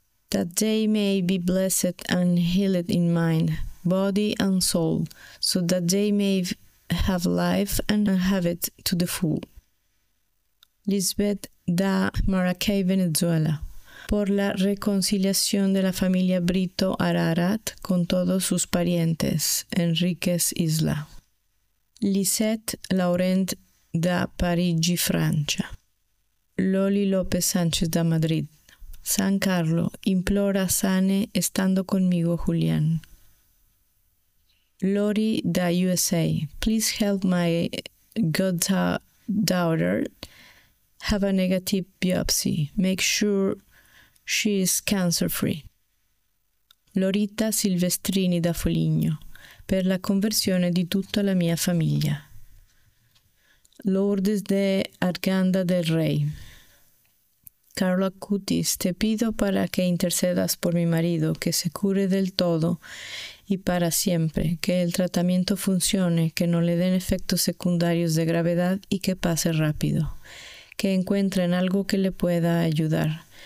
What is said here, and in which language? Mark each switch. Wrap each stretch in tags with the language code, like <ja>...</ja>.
<en>That they may be blessed and healed in mind, body, and soul, so that they may have life and have it to the full.</en> <it>Lisbeth da Maracay, Venezuela.</it> <es>Por la reconciliación de la familia Brito Ararat con todos sus parientes, Enriquez Isla.</es> <it>Lisette Laurent da Parigi, Francia.</it> <es>Loli López Sánchez da Madrid. San Carlo, implora sane estando conmigo, Julián.</es> <en>Lori da USA, please help my goddaughter have a negative biopsy. Make sure she is cancer free.</en> <it>Lorita Silvestrini da Foligno, per la conversione di tutta la mia famiglia.</it> <es>Lourdes de Arganda del Rey. Carlo Acutis, te pido para que intercedas por mi marido, que se cure del todo y para siempre, que el tratamiento funcione, que no le den efectos secundarios de gravedad y que pase rápido, que encuentren algo que le pueda ayudar.</es>